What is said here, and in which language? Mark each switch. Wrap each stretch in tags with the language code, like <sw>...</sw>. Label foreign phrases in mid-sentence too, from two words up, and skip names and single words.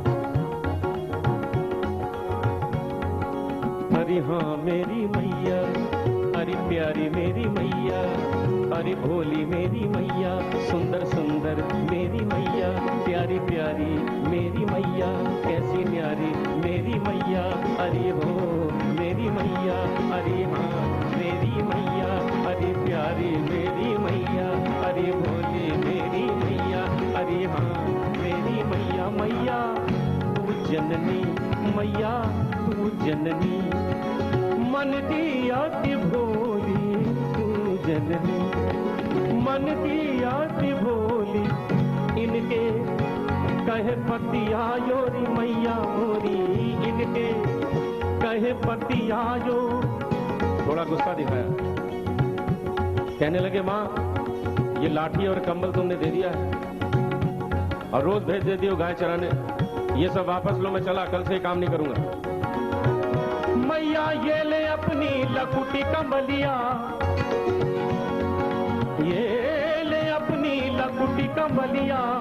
<hi>अरे हाँ मेरी मैया, अरे प्यारी मेरी मैया, अरे भोली मेरी मैया, सुंदर सुंदर मेरी मैया, प्यारी प्यारी मेरी मैया, कैसी न्यारी मेरी मैया। अरे हो मेरी मैया, अरे हाँ मेरी मैया, अरे प्यारी मेरी मैया, अरे भोली मेरी मैया, अरे हाँ मेरी मैया। मैया तू जननी, मैया तू जननी, मन की अति भोली तू जननी।</hi> <bra>मन की अति भोली इनके कहे पतिया योरी मैया मोरी। इनके कहे पतिया यो।</bra> <hi>थोड़ा गुस्सा दिखाया, कहने लगे मां ये लाठी और कंबल तुमने दे दिया है और रोज भेज देती हो गाय चराने। ये सब वापस लो, मैं चला, कल से काम नहीं करूंगा।</hi> <bra>मैया ये ले अपनी लकुटी कंबलिया, ये ले अपनी लकुटी कंबलिया।</bra>